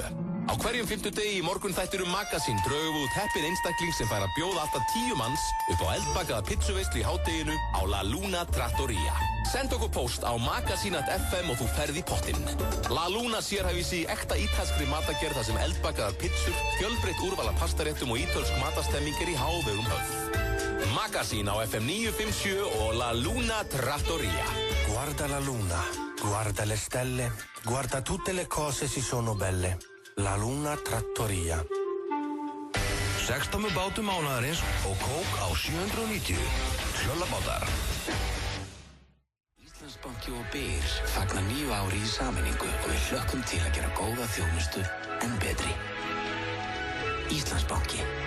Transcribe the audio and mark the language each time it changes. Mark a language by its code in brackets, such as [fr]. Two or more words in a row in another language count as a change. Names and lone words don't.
[is] Á hverjum 50 degi í morgun þættir Magazine drögum við út heppinn einstakling sem fær að bjóða alltaf 10 manns upp á eldbakaða pizzuveislu í hádeginu á La Luna Trattoria. Send okkur post á magazine.fm og þú ferð í pottinn. La Luna sérhæfis í ekta ítalskri matagerð þar sem eldbakaðar pizzur, fjölbreytt úrval af pastaréttum og ítölsk matastemming í hávegum höfð. Magazine á FM 957 og La Luna Trattoria. [it] Guarda la luna, guarda le stelle, guarda tutte le cose si sono belle. [is] La Luna Trattoria. 16 bátum mánaðarins og kók á 790. Hlöllabátar. Íslandsbanki og Byr fagna 9 ári í sameiningu og við hlökkum til að gera góða þjónustu en betri. Íslandsbanki.